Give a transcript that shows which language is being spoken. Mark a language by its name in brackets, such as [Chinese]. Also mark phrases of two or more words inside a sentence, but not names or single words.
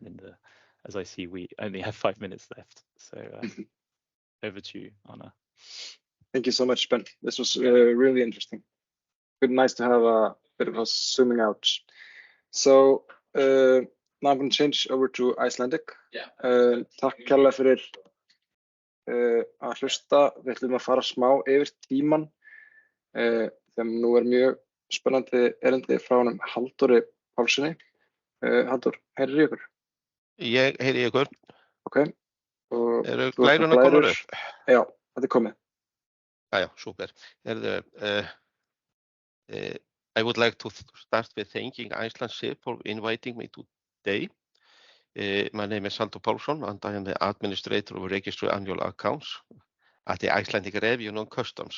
[English] And as I see, we only have 5 minutes left. So over to you, Anna. Thank you so much, Ben. This was really interesting. Good, nice to have a bit of a zooming out. So now I'm going to change over to Icelandic. Yeah. [Icelandic] Takk kærlega fyrir að hlusta. Við ætlum að fara smá yfir tímann. Þegar nú mjög spennandi erindi frá honum Halldóri Pálssyni. Halldór, heyrir ykkur? Ég heyri ykkur. Ok. Eru glæruna komnar upp? Já, þetta komið. Já, super. [English] I would like to start with thanking IcelandSIF for inviting me today. My name is Halldór Pálsson and I am the administrator of registered annual accounts at the Icelandic Revenue and Customs.